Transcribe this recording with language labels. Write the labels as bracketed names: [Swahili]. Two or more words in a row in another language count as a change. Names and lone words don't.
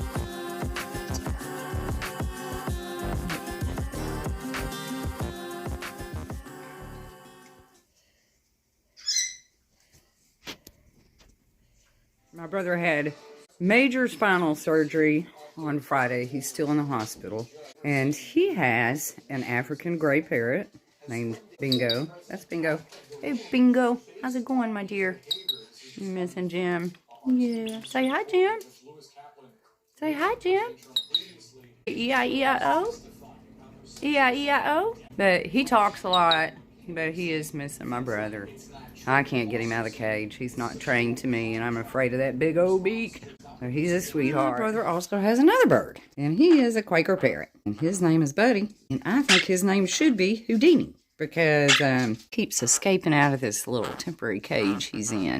[English] My brother had major spinal surgery on Friday. He's still in the hospital. And he has an African gray parrot named Bingo. That's Bingo. Hey, Bingo. How's it going, my dear? You missing Jim? Yeah. Say hi, Jim. Say hi, Jim. E-I-E-I-O? E-I-E-I-O? But he talks a lot, but he is missing my brother. I can't get him out of the cage. He's not trained to me, and I'm afraid of that big old beak. So he's a sweetheart. My brother also has another bird, and he is a Quaker parrot. And his name is Buddy, and I think his name should be Houdini, because keeps escaping out of this little temporary cage he's in.